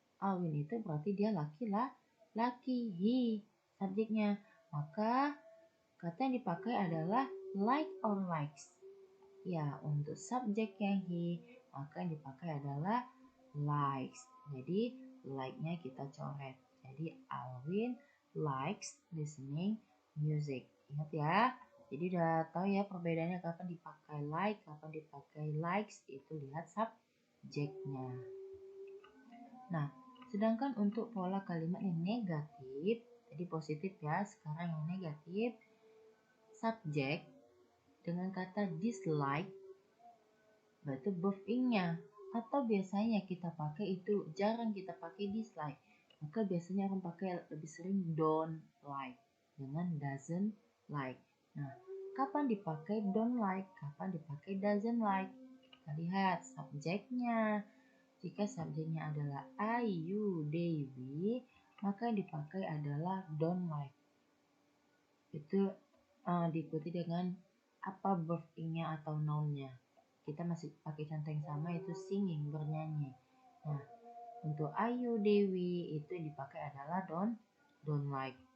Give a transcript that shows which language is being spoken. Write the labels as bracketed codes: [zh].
[id] Alwin itu berarti dia laki, he subjeknya. Maka kata yang dipakai adalah like or likes. Ya, untuk subjek yang he, maka yang dipakai adalah likes. Jadi like-nya kita coret. Jadi [en] Alwin likes listening music. [id] Ingat ya. Jadi udah tahu ya perbedaannya kapan dipakai like, kapan dipakai likes, itu lihat subjeknya. Nah, sedangkan untuk pola kalimat yang negatif, tadi positif ya, sekarang yang negatif, subjek dengan kata dislike, berarti verb ing-nya. Atau biasanya kita pakai itu, jarang kita pakai dislike. Maka biasanya orang pakai lebih sering don't like dengan doesn't like. Nah, kapan dipakai don't like, kapan dipakai doesn't like? Kita lihat subjeknya. Jika subjeknya adalah I, you, they, we, maka yang dipakai adalah don't like. Itu diikuti dengan apa verb ing-nya atau noun-nya. Kita masih pakai contoh yang sama, yaitu singing, bernyanyi. Nah, untuk Ayu Dewi itu yang dipakai adalah don't like.